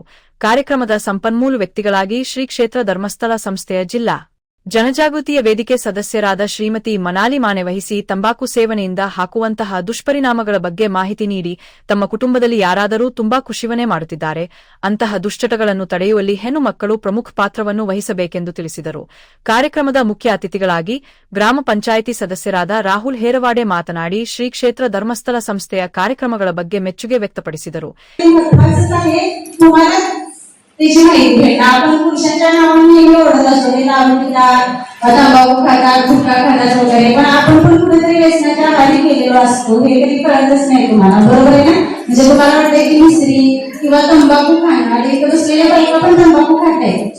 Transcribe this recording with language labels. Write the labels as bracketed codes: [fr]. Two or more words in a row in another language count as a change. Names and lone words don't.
[kn] ಕಾರ್ಯಕ್ರಮದ ಸಂಪನ್ಮೂಲ ವ್ಯಕ್ತಿಗಳಾಗಿ ಶ್ರೀ ಕ್ಷೇತ್ರ ಧರ್ಮಸ್ಥಳ ಸಂಸ್ಥೆಯ ಜಿಲ್ಲಾ ಜನಜಾಗೃತಿಯ ವೇದಿಕೆ ಸದಸ್ಯರಾದ ಶ್ರೀಮತಿ ಮನಾಲಿ ಮಾನೆ ವಹಿಸಿ ತಂಬಾಕು ಸೇವನೆಯಿಂದ ಹಾಕುವಂತಹ ದುಷ್ಪರಿಣಾಮಗಳ ಬಗ್ಗೆ ಮಾಹಿತಿ ನೀಡಿ ತಮ್ಮ ಕುಟುಂಬದಲ್ಲಿ ಯಾರಾದರೂ ತಂಬಾಕು ಸೇವನೆ ಮಾಡುತ್ತಿದ್ದಾರೆ, ಅಂತಹ ದುಶ್ಚಟಗಳನ್ನು ತಡೆಯುವಲ್ಲಿ ಹೆಣ್ಣು ಮಕ್ಕಳು ಪ್ರಮುಖ ಪಾತ್ರವನ್ನು ವಹಿಸಬೇಕೆಂದು ತಿಳಿಸಿದರು. ಕಾರ್ಯಕ್ರಮದ ಮುಖ್ಯ ಅತಿಥಿಗಳಾಗಿ ಗ್ರಾಮ ಪಂಚಾಯಿತಿ ಸದಸ್ಯರಾದ ರಾಹುಲ್ ಹೇರವಾಡೆ ಮಾತನಾಡಿ ಶ್ರೀ ಕ್ಷೇತ್ರ ಧರ್ಮಸ್ಥಳ ಸಂಸ್ಥೆಯ ಕಾರ್ಯಕ್ರಮಗಳ ಬಗ್ಗೆ ಮೆಚ್ಚುಗೆ ವ್ಯಕ್ತಪಡಿಸಿದರು. [mr] त्याची माहिती भेटणार. आपण पुरुषांच्या नावाने नेहमी ओढत असतो, हे दारू पितात, तंबाखू खातात, गुटखा खातात वगैरे, पण आपण पण कुठेतरी व्यसनाच्या आहारी गेलेलो असतो, हे कधी कळतच नाही तुम्हाला, बरोबर आहे ना? म्हणजे तुम्हाला वाटतंय की मिसरी किंवा तंबाखू खाणं आणि इथं बसलेल्या बायका पण तंबाखू खातायत.